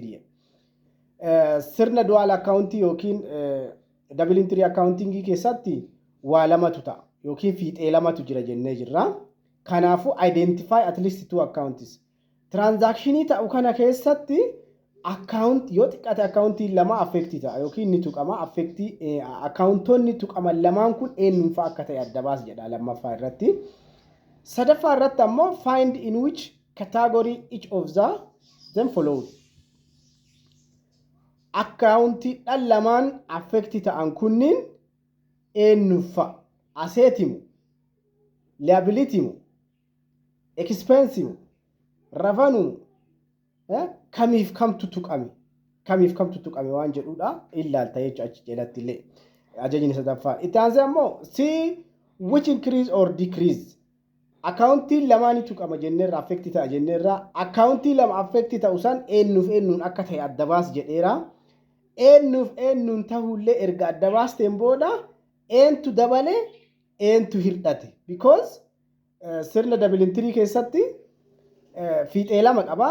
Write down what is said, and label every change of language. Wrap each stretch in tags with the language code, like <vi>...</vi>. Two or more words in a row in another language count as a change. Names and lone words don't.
<om>Sirna</om> <en>dual account</en> <om>yookiin</om> <en>double entry accounting</en> <om>keessatti waa lamatu ta'a yookiin fiixee lamatu jira jennee jirra. Kanaafuu</om> <en>identify at least two accounts.</en> <om>Transactionii ta'u kana keessatti account yoo xiqqaate accountii lama affected ta'a yookiin ni tuqama affected accountonni tuqaman lamaan kun eenyuunfaa akka ta'e adda baas jedha lammaffaa irratti. Sadaffaa irratti ammoo</om> <en>find in which category each of them followed.</en> <om>Accountii lamaan affected ta'an kunniin eenyuunfaa asseetimu</om> <en>liability expense revenue</en> <om>kamiif kamtu tuqame waan jedhuudha ilaalta jechuudha achi jalatti illee ajajni sadaffaa. Itti aansee ammoo</om> <en>see which increase or decrease</en> <om>accountii lamaanii tuqama jenneerra affected ta'a jenneerra accountii lama affected ta'u san eenyuun akka ta'e adda baas jedheera. Eenyuun ta'ullee erga adda baasteen booda eentu dabale eentu hirdhate because sirna</om> <en>double entry</en> <om>keessatti fiixee lama qaba.</om>